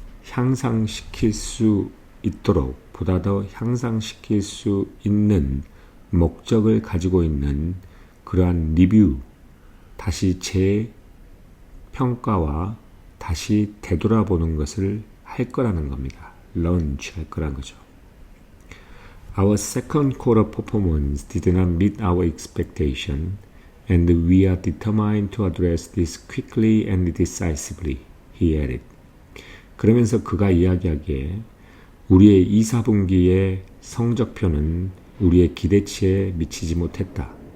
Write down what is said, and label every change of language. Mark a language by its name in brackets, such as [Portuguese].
[Korean] 향상시킬 수 있도록 보다 더 향상시킬 수 있는 목적을 가지고 있는 그러한 리뷰, 다시 재평가와 다시 되돌아보는 것을 할 거라는 겁니다. 런치 할 거라는 거죠. [English] Our second quarter performance did not meet our expectation, and we are determined to address this quickly and decisively, he added. [Korean] 그러면서 그가 이야기하기에 우리의 2, 4분기의 성적표는 우리의 기대치에 미치지 못했다.